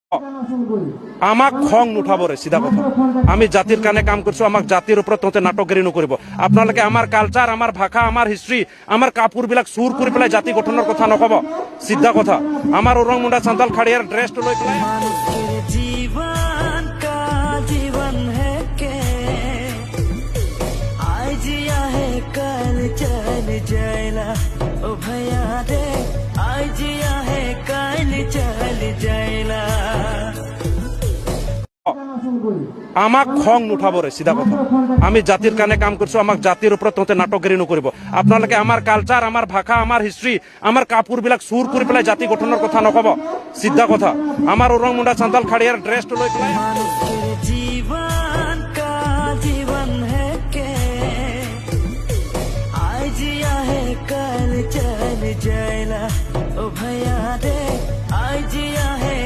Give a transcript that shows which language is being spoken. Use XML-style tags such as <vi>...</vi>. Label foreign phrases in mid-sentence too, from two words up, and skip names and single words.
<as>আমাক খং নুঠাব রে সিধা কথা আমি জাতির কানে কাম করছো আমাক জাতির উপর ততে নাটকগিরি নকৰিব আপোনালোকে আমার কালচার আমার ভাষা আমার হিস্ট্রি আমার কাপড় বিলাক চুর করে পেলাই জাতি গঠনের কথা নকব সিধা কথা আমার ওরং মুন্ডা সান্তাল খাড়িয়ার ড্রেস লৈ পেলাই</as> <bho>जीवन का जीवन है के आज है कल चल जाएला ओ भैया रे आज है कल चल जाएला</bho> <as>আমাক খং নুঠাব রে সিধা কথা আমি জাতির কানে কাম করছো আমাক জাতির উপর ততে নাটকগিরি নকৰিব আপোনালোকে আমার কালচার আমার ভাষা আমার হিস্ট্রি আমার কাপড় বিলাক চুর করে পেলাই জাতি গঠনের কথা নকব সিধা কথা আমার ওরং মুন্ডা সান্তাল খাড়িয়ার ড্রেস লৈ পেলাই</as> <bho>जीवन का जीवन है के आज है कल चल जाएला ओ भैया रे आज</bho>